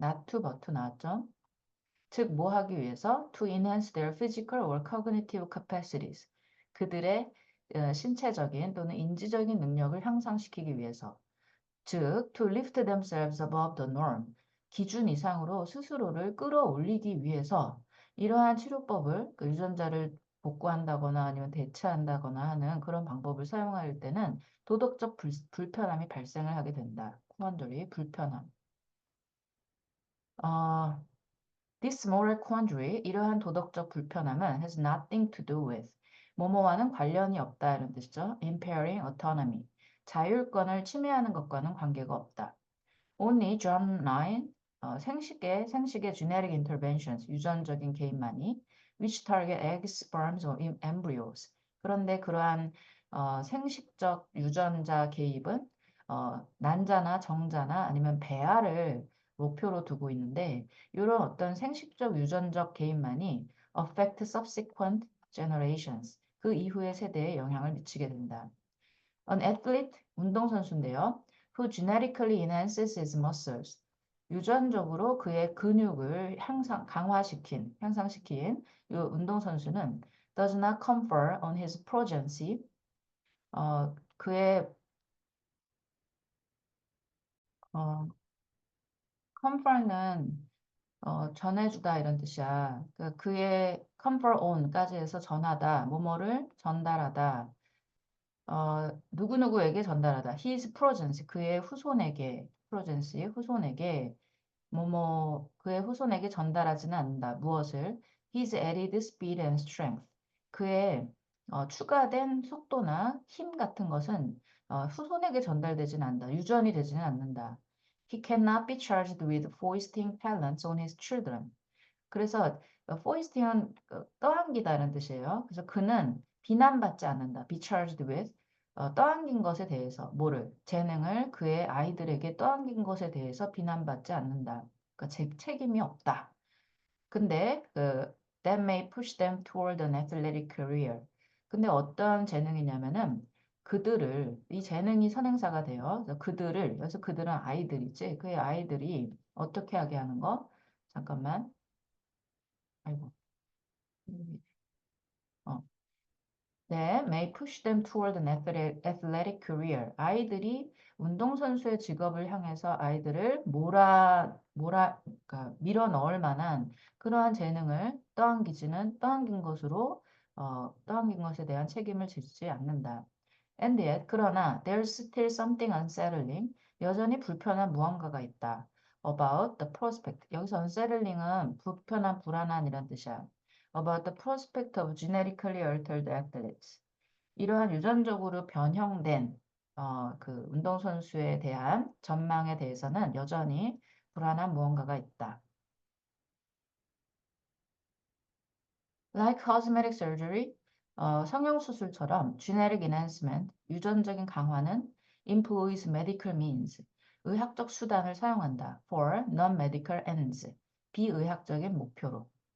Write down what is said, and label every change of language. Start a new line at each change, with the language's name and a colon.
English: Not to but to
Korean: 나왔죠? 즉, 뭐 하기 위해서?
English: To enhance their physical or cognitive capacities.
Korean: 그들의 신체적인 또는 인지적인 능력을 향상시키기 위해서. 즉,
English: to lift themselves above the norm.
Korean: 기준 이상으로 스스로를 끌어올리기 위해서 이러한 치료법을 그 유전자를 복구한다거나 아니면 대체한다거나 하는 그런 방법을 사용할 때는 도덕적 불편함이 발생을 하게 된다. quandary, 불편함. 어,
English: This moral quandary,
Korean: 이러한 도덕적 불편함은
English: has nothing to do with,
Korean: 뭐뭐와는 관련이 없다 이런 뜻이죠.
English: Impairing autonomy,
Korean: 자율권을 침해하는 것과는 관계가 없다.
English: Only germline,
Korean: 생식의
English: genetic interventions,
Korean: 유전적인 개입만이
English: which target eggs, sperms, or embryos.
Korean: 그런데 그러한 생식적 유전자 개입은 난자나 정자나 아니면 배아를 목표로 두고 있는데 이런 어떤 생식적 유전적 개입만이
English: affect subsequent generations,
Korean: 그 이후의 세대에 영향을 미치게 된다.
English: An athlete,
Korean: 운동선수인데요.
English: Who genetically enhances his muscles.
Korean: 유전적으로 그의 근육을 향상시킨 이 운동선수는
English: does not confer on his progeny.
Korean: 그의 어, confer는 전해주다 이런 뜻이야. 그의 confer on까지 해서 전하다, 뭐뭐를 전달하다. 누구누구에게 전달하다.
English: His progeny,
Korean: 그의 후손에게, progeny, 후손에게, 그의 후손에게 전달하지는 않는다. 무엇을?
English: His added speed and strength.
Korean: 그의 추가된 속도나 힘 같은 것은 후손에게 전달되지는 않는다. 유전이 되지는 않는다.
English: He cannot be charged with foisting talents on his children.
Korean: 그래서 foisting은 떠안기다는 뜻이에요. 그래서 그는 비난받지 않는다. be charged with 떠안긴 것에 대해서 뭐를 재능을 그의 아이들에게 떠안긴 것에 대해서 비난받지 않는다. 그러니까 책임이 없다.
English: 근데 that may push them toward an athletic career.
Korean: 근데 어떤 재능이냐면은 이 재능이 선행사가 돼요. 그래서 그들은 아이들이지. 그의 아이들이 어떻게 하게 하는 거? 잠깐만. 아이고. 어.
English: 네, may push them toward an athletic career.
Korean: 아이들이 운동선수의 직업을 향해서 아이들을 그러니까 밀어 넣을 만한 그러한 재능을 떠안긴 것에 대한 책임을 지지 않는다.
English: And yet, 그러나, there's still something unsettling.
Korean: 여전히 불편한 무언가가 있다.
English: about the prospect.
Korean: 여기서 unsettling은 불편한, 불안한 이란 뜻이야.
English: about the prospect of genetically altered athletes.
Korean: 이러한 유전적으로 변형된 그 운동선수에 대한 전망에 대해서는 여전히 불안한 무언가가 있다.
English: Like cosmetic surgery,
Korean: 성형수술처럼
English: genetic enhancement,
Korean: 유전적인 강화는
English: employs medical means,
Korean: 의학적 수단을 사용한다.
English: for non-medical ends,
Korean: 비의학적인 목표로.